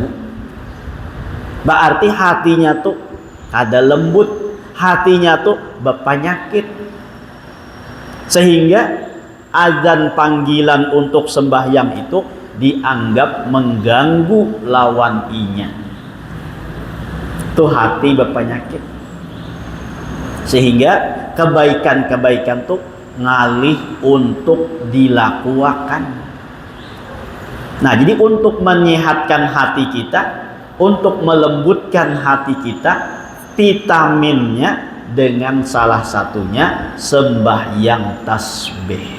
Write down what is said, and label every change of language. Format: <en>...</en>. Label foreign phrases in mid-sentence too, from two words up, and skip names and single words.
<id>Berarti hatinya tuh kada lembut, hatinya tuh berpenyakit, sehingga azan panggilan untuk sembahyang itu dianggap mengganggu lawan inya. Itu hati berpenyakit, sehingga kebaikan-kebaikan tuh ngalih untuk dilakukan. Nah jadi untuk menyehatkan hati kita, untuk melembutkan hati kita, vitaminnya dengan salah satunya sembahyang tasbih.</id>